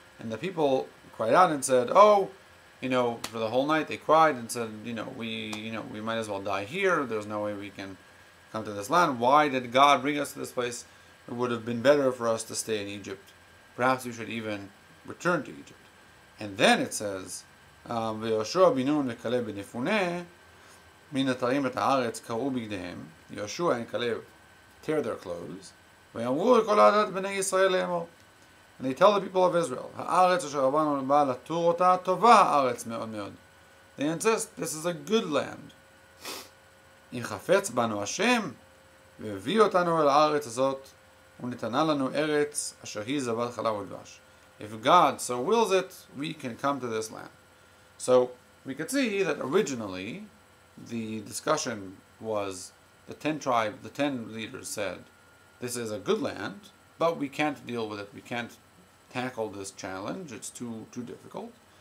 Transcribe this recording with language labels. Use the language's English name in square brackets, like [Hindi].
[English] And the people cried out and said, oh, for the whole night they cried and said, we might as well die here, there's no way we can come to this land. Why did God bring us to this place? It would have been better for us to stay in Egypt. Perhaps we should even return to Egypt. And then it says, [Hebrew] ויהושע בן נון וכלב בן יפונה מן אתרים את הארץ קרעו בגדיהם. [English] Yoshua and Caleb tear their clothes. [Hebrew] ויאמרו לכל עדת בני ישראל לאמור. [English] And they tell the people of Israel, [Hebrew] הארץ אשר עברנו לבא לתור אותה טובה הארץ מאוד מאוד. [English] They insist, this is a good land. [Hebrew] אם חפץ בנו השם, והביא אותנו אל הארץ הזאת, ונתנה לנו ארץ אשר היא זבת חלב ודבש. [English] If God so wills it, we can come to this land. So we could see that originally the discussion was the 10 leaders said, this is a good land, but we can't deal with it. We can't tackle this challenge. It's too difficult.